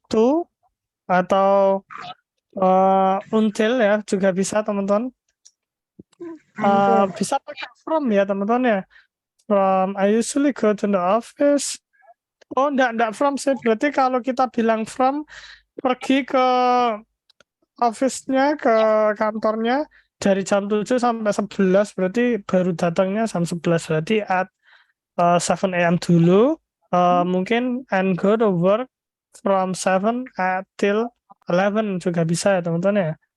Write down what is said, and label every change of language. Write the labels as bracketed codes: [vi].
[id] to atau until ya juga bisa teman-teman. Bisa pakai from ya teman-teman ya. [en] From I usually go to the office. [id] Oh, enggak from sih. Berarti kalau kita bilang from, pergi ke office-nya, ke kantornya dari jam 7 sampai 11, berarti baru datangnya jam 11. Berarti [en] at 7 a.m. [id] dulu, mungkin [en] and go to work from 7 till 11 [id] juga bisa ya teman-teman ya.